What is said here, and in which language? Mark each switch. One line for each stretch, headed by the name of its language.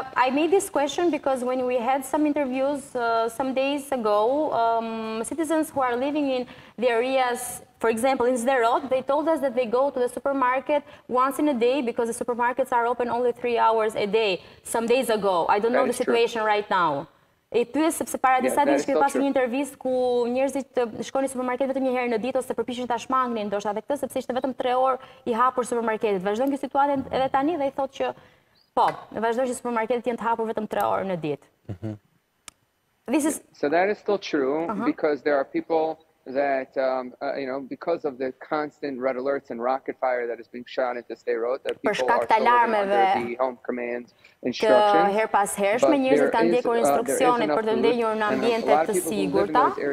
English: I made this question because when we had some interviews some days ago, citizens who are living in the areas, for example, in Sderot, they told us that they go to the supermarket once in a day because the supermarkets are open only 3 hours a day, some days ago. I don't know the situation right now.
Albanian: E pyes sepse para disa ditësh kemi pasur një intervistë ku njerëzit shkonin në supermarket vetëm një herë në ditë ose përpiqen ta shmangnin ndoshta edhe këtë sepse ishte vetëm 3 orë I hapur supermarketit. Vazhdon kjo situatë edhe tani dhe I thotë që po, vazhdon që supermarketet janë të hapur vetëm 3 orë në ditë.
English: So that is still true because there are people that, because of the constant red alerts and rocket fire that is being shot into Sderot, that people are still under the home command instructions.
Albanian: Her pas hershme njerëzit kanë ndjekur instruksionet për të ndenjur në ambiente të sigurta.